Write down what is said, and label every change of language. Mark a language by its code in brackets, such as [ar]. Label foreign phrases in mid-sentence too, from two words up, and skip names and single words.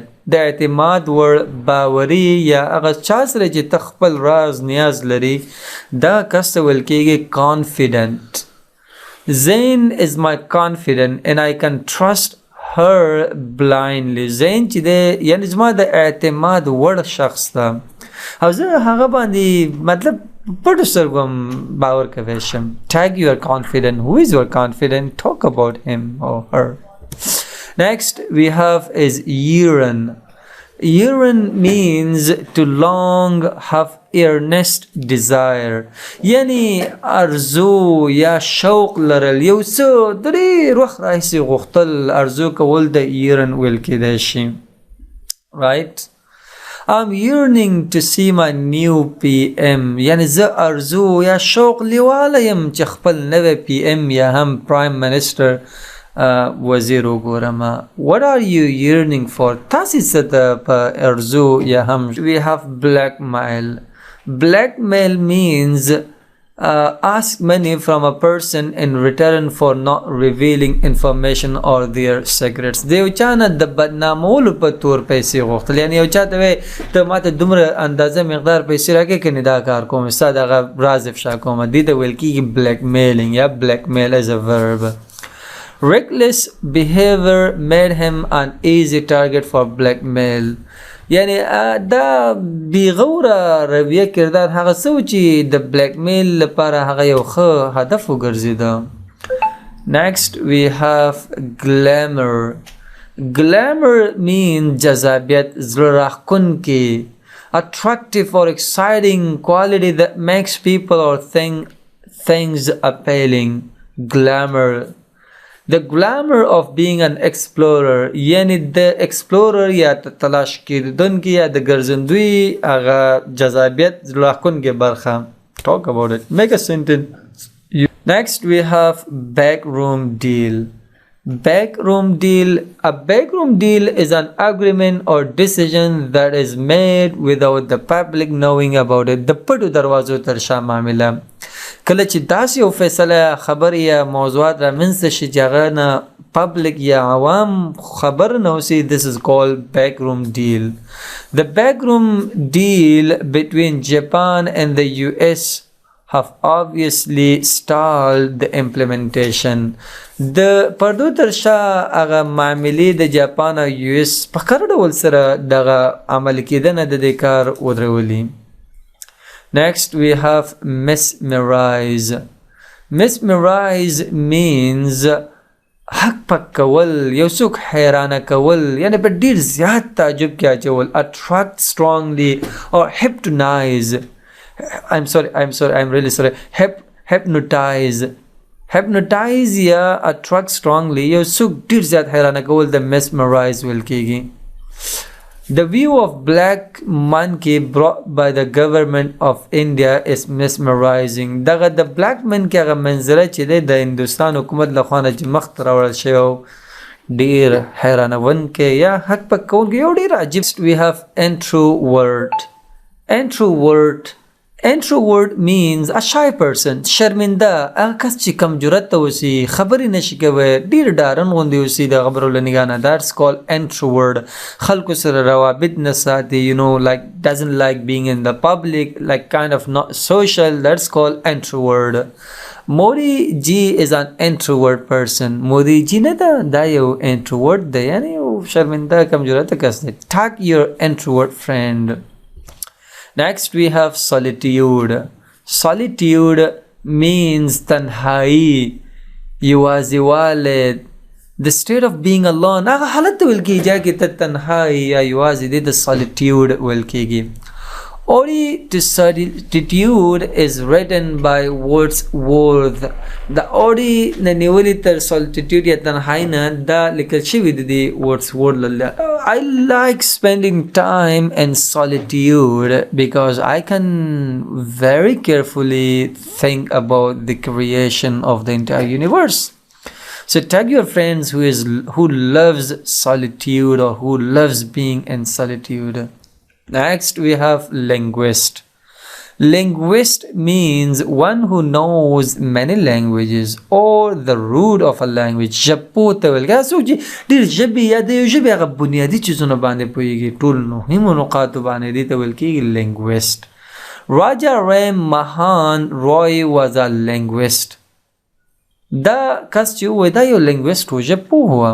[ps] د اعتماد وړ باوري یا هغه چا سره چې ته خپل راز نیاز لري دا کس ته ویل کېږي confident. [en] Zain is my confidant and I can trust her blindly. [ps] Zain چې دی یعنی زما د اعتماد وړ شخص ده او زه هغه باندې مطلب پټو سترګو باور کولی شم. [en] Tag your confident. Who is your confident? Talk about him or her. Next we have is yearn. Yearn means to long, have earnest desire. [ps] یعنی ارزو یا شوق لرل یو څه د ډېر وخت راهیسې غوښتل ارزو کول د yearn ویل کېدی شي. [en] Right? I'm yearning to see my new PM. [ps] یعنی زه ارزو یا شوق لیواله یم چې خپل نوی PM یا هم [en] Prime Minister [ps] وزیر وګورم. [en] What are you yearning for? [ps] تاسې څه ته په ارزو یا هم. [en] We have blackmail. Blackmail means ask money from a person in return for not revealing information or their secrets. [ps] د یو چا نه د بدنامولو په تور پیسې غوښتل یعنی یو چا ته وایي ته ماته دومره اندازه مقدار پیسې راکړې که نه دا کار کوم ستا دغه راز افشا کوم. دې ته ویل کېږي blackmailing یا [en] blackmail as a verb. Reckless behavior made him an easy target for blackmail. [ps] یعنی دا بیغوره رویه کردار هغه څه چې د بلیکمیل لپاره هغه یو ښه هدف وګرځېده. [en] Next we have glamour. Glamour means [ps] جذابیت, زړه راښکونکې, [en] attractive or exciting quality that makes people or things appealing. glamour. The glamour of being an explorer [ps] یعنی د explorer یا تلاش کیدونکي یا د ګرځندوی هغه جذابیت راکونکي برخه. [en] Talk about it. Make a sentence. Next we have backroom deal. Backroom deal. A backroom deal is an agreement or decision that is made without the public knowing about it. [ps] د پټو دروازو تر شا معامله. کله چې داسې یو فیصله خبر یا موضوعات رامنځته شي چې هغه نه پبلک یا عوام خبر نه اوسي, [en] this is called backroom deal. The backroom deal between Japan and the US have obviously stalled the implementation. [ps] د پردو تر شا هغه معاملې د جاپان او US په کار ډول سره دغه عمل کېدنه د دې کار ودرولي. [en] Next we have mesmerize. Mesmerize means [ps] حق پک کول, یو څوک حیرانه کول, یعنی په ډیر زیات تعجب کې اچول. [en] Attract strongly or hypnotize. I'm really sorry. Hypnotize. [ps] Hypnotize یا [en] attract strongly [ps] یو څوک ډیر زیات حیرانه کول د mesmerize ویل کېږي. [en] The view of black monkey brought by the government of India is mesmerizing. [ps] دغه د [en] black monkey [ps] هغه منظره چې د هندوستان حکومت له خوا نه چې مخ ته راوړل شوی ډیر حیرانونکی یا حق پک کوونکی یو ډیر عجیب. [en] We have introvert. Introvert means a shy person. [ps] شرمنده هغه کس چې کم جرأت ته اوسي, خبرې نشي کوي, ډیر ډارن غوندې اوسي د خبرو له نګاه نه. [en] That's called introvert. [ps] خلکو سره روابط نه ساتي, [en] like doesn't like being in the public, like kind of not social. That's called introvert. Modi ji is an introvert person. [ps] Modi ji نه دا یو introvert دی, یعنی یو شرمنده کم جرأت کس دی. [en] Tag your introvert friend. Next we have solitude. Solitude means tanhai, یوازیوالی, the state of being alone. [ps] هغه حالت ته ویل کېږي چې ته تنهایی یا یوازې دی, د solitude ویل کېږي. [en] Ode to solitude is written by Wordsworth. [ps] د Ode نه نیولې تر solitude یا تنهایی نه دا لیکل شوي دی Wordsworth. [en] I like spending time in solitude because I can very carefully think about the creation of the entire universe. So tag your friends who loves solitude or who loves being in solitude. Next we have linguist. Linguist means one who knows many languages or the root of a language. [ps] ژبو ته ویل کېږي څوک چې ډېر ژبې یا د یو ژبې هغه بنیادي څیزونه باندې پوهېږي, ټول مهمو نقاطو باندې دې ته ویل کېږي linguist. [en] Raja Ram Mohan Roy was a linguist. [ps] دا کس چې ووایي دا یو linguist و, ژبپوه و.